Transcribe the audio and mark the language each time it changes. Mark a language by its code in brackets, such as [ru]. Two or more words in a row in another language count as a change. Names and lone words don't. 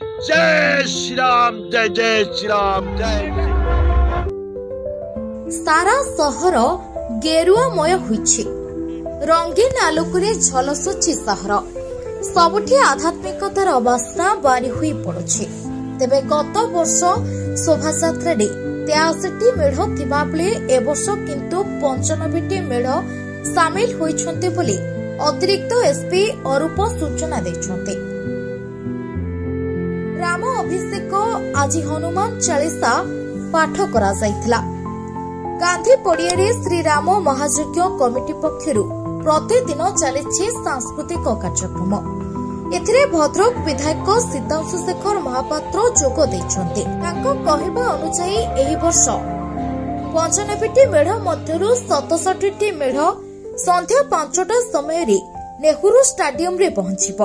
[or] ଜୟ ଶ୍ରୀ ରାମ ଜୟ ଜୟ ଶ୍ରୀ ରାମ ଜୟ। ସାରା ସହର ଗେରୁଆମୟ ହୋଇଛି ରଙ୍ଗୀନ ଆଲୋକରେ ଝଲସୁଛି ସହର ସବୁଠି ଆଧ୍ୟାତ୍ମିକତାର ବାସ୍ନା ବାରି ହୁଇ ପଡୁଛି। ତେବେ ଗତ ବର୍ଷ ଶୋଭାଯାତ୍ରା 83ଟି ମେଢ଼ ଥିବା ବେଳେ ଏ ବର୍ଷ କିନ୍ତୁ 95ଟି ମେଢ଼ ସାମିଲ ହୋଇଛନ୍ତେ ବୋଲି ଅତିରିକ୍ତ ଏସପି ଅରୂପ ସୂଚନା ଦେଇଛନ୍ତେ। ରାମ ଅଭିଷେକ ଆଜ ହନୁମାନ ଚାଳିସା ପାଠ କରା ଯାଇଥିଲା। ଗାନ୍ଧୀ ପଡ଼ିଆରେ ଶ୍ରୀ ରାମ ମହାଯଜ୍ଞ କମିଟି ପକ୍ଷରୁ ପ୍ରତିଦିନ ଚାଲିଛି ସାଂସ୍କୃତିକ କାର୍ଯ୍ୟକ୍ରମ। ଏଥିରେ ଭଦ୍ରକ ବିଧାୟକ ସିଦ୍ଧାଂଶୁ ଶେଖର ମହାପାତ୍ର ଯୋଗ ଦେଇଛନ୍ତେ। ତାଙ୍କ କହିବା ଅନୁସାୟୀ ଏହି ବର୍ଷ 95ଟି ମେଢ଼ ମଧ୍ୟରୁ 67ଟି ମେଢ଼ ସନ୍ଧ୍ୟା 5ଟା ସମୟ ନେହେରୁ ଷ୍ଟାଡିୟମ ରେ ପହଞ୍ଚିବ।